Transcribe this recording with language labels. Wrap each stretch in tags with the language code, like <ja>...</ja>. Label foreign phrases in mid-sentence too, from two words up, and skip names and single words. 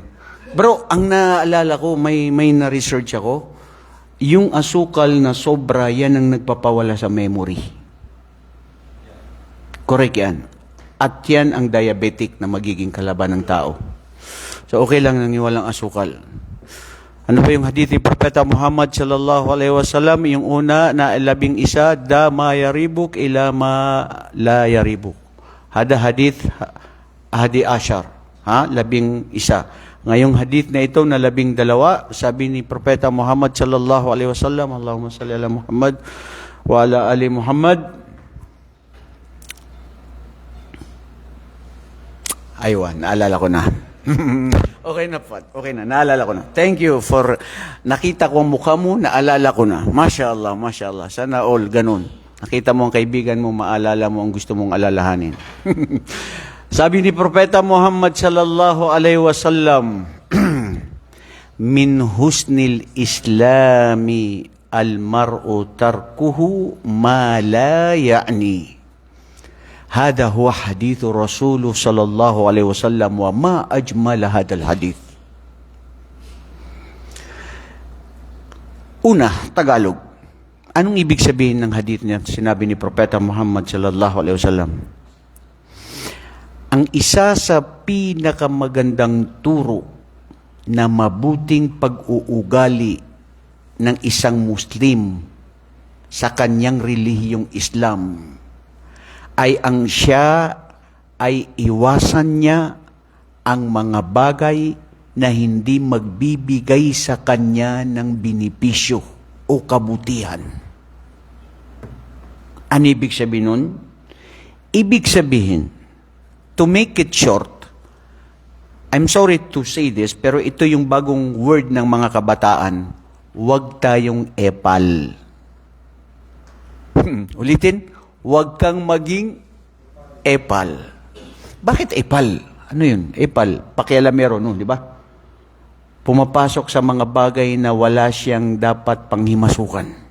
<tl>Bro, ang naalala ko, may na-research ako, yung asukal na sobra, yan ang nagpapawala sa memory. Correct yan. At yan ang diabetic na magiging kalaban ng tao. So okay lang nang walang asukal. Ano ba yung hadith ni Propeta Muhammad</tl> <ar>صلى الله عليه وسلم?</ar> <tl>Yung una na 11,</tl> <ar>دع ما يريبك إلى ما لا يريبك. هذا حديث الحادي عشر. 11.</ar> <tl>Ngayong hadith na ito na 12, sabi ni Propeta Muhammad</tl> <ar>صلى الله عليه وسلم, اللهم صل على محمد وعلى آل محمد.</ar> <tl>Aywan, naalala ko na. Okay na, Pat. Okay na, naalala ko na.</tl> <en>Thank you</en> <tl>for nakita ko ang mukha mo, naalala ko na.</tl> <ar>ما شاء الله ما شاء الله.</ar> <tl>Sana all ganun. Nakita mo ang kaibigan mo, maalala mo ang gusto mong alalahanin. Sabi ni Propeta Muhammad</tl> <ar>صلى الله عليه وسلم, من حسن إسلام المرء تركه ما لا يعنيه. هذا هو حديث رسول صلى الله عليه وسلم وما أجمل هذا الحديث.</ar> <tl>Una, Tagalog. Anong ibig sabihin ng hadith niya? Sinabi ni Propeta Muhammad</tl> <ar>صلى الله عليه وسلم.</ar> <tl>Ang isa sa pinakamagandang turo na mabuting pag-uugali ng isang Muslim sa kanyang relihiyong Islam ay ang siya ay iwasan niya ang mga bagay na hindi magbibigay sa kanya ng binipisyo o kabutihan. Ano ibig sabihin nun? Ibig sabihin,</tl> <en>to make it short, I'm sorry to say this,</en> <tl>pero ito yung bagong word ng mga kabataan, huwag tayong epal. Ulitin, huwag kang maging epal. Bakit epal? Ano yun? Epal. Pakialamero, no? Di ba? Pumapasok sa mga bagay na wala siyang dapat panghimasukan.</tl>